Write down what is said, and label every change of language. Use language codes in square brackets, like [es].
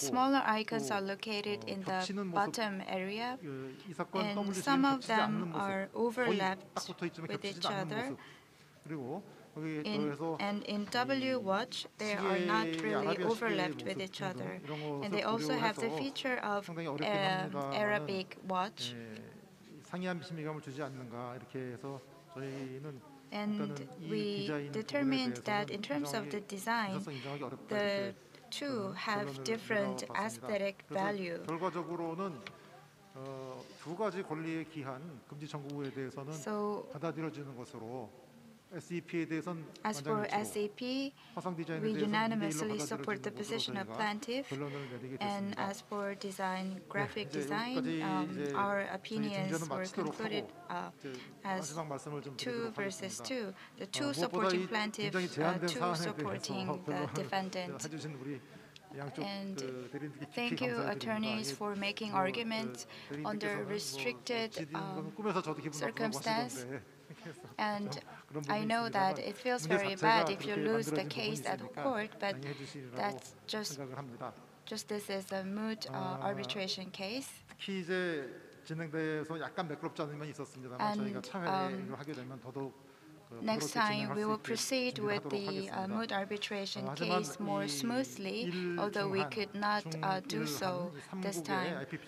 [en] smaller icons are located in the bottom area, and some of them are overlapped with each other. [ko] 그리고 거기 [en] And in W watch, they are not really overlapped with each other. And they also have the feature of Arabic watch. [ko] 상이한 비스미감을 주지 않는가 이렇게 해서 저희는 [en] And we determined that in terms of the design, the two have different aesthetic value. [ko] 결과적으로는 두 가지 권리에 기한 금지 청구에 대해서는 받아들여지는 것으로 SEP에 대해서는 [en] As for SEP, we unanimously support the position of plaintiff, and as for graphic design, our opinions were concluded as 2 versus 2. The 2 supporting plaintiff, 2 supporting the defendant. And thank you, attorneys, for making arguments under restricted circumstance. And I know that it feels very bad if you lose the case at court, but that's just this is a moot arbitration case. [ko] 특히 이제 진행돼서 약간 매끄럽지 않은 면이 있었습니다만 저희가 차후에 이걸 하게 되면 더더욱 [en] Next time, we will proceed with the moot arbitration case more smoothly, although we could not do so this time.